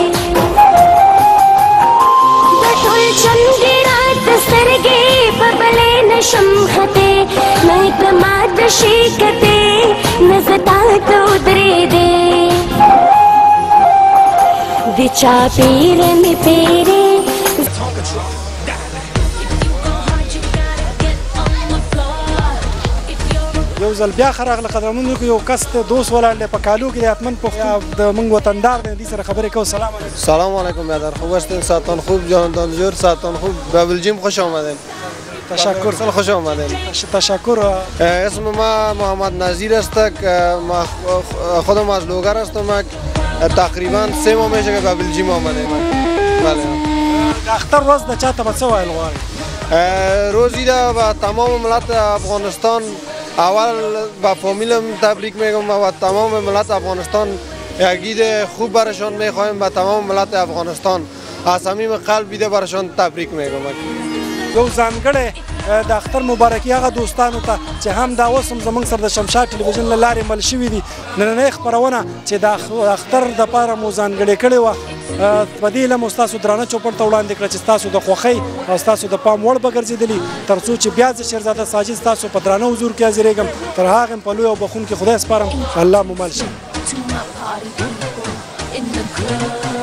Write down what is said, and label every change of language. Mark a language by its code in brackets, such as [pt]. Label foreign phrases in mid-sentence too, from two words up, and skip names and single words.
[ps] د ټول چم دې راته سترګې په بلې نشم ختې نه ته ماته شي کتې نه زه تا ته ودرېدې د چا پیر مې پیرې یو ځل بیا ښه راغله قدرمنونکو یو کس ته دوست ولاړ دی په کالو کې د حتمن پختون د موږ وطندار دی دې سره خبرې کوو [ar] سلام علیکم سلام علیکم [fa] برادر خوب هستین ساعتان خوب جانتان جور ساعتان خوب به بلژیم خوش آمدین تشکر خوش آمدین تشکر اسم ما محمد نظیر است ما خودم از لوگر هستم تقریبا 3 ماه میشه که به بلژیم آمدیم بله [ps] د اختر ورځ د چاته به څه ویل غواړئ [fa] روزی را به تمام ملت افغانستان اول به فامیلم تبریک میگم و تمام ملت افغانستان یک عید خوب برشان میخوایم به تمام ملت افغانستان از صمیم قلب بیده برشان تبریک میگم [ps] یو ځانګړی د اختر مبارکي هغه دوستانو ته چې هم دا اوس هم زموږ سره د شمشاد ټلویزیون له لارې مل شوي دي نننۍ خپرونه چې د اختر دپاره مو ځانګړې کړې وه په دې هیله مو ستاسو درانه چوپړ ته وړاندې کړه چې ستاسو د خوښۍ او ستاسو د پام وړ به ګرځېدلي تر څو چې بیا زه شیرزاده ساجد ستاسو په درانه حضور کې حاضرېږم تر هغې په لوی او بخونکي خدای سپارم الله مو مل شي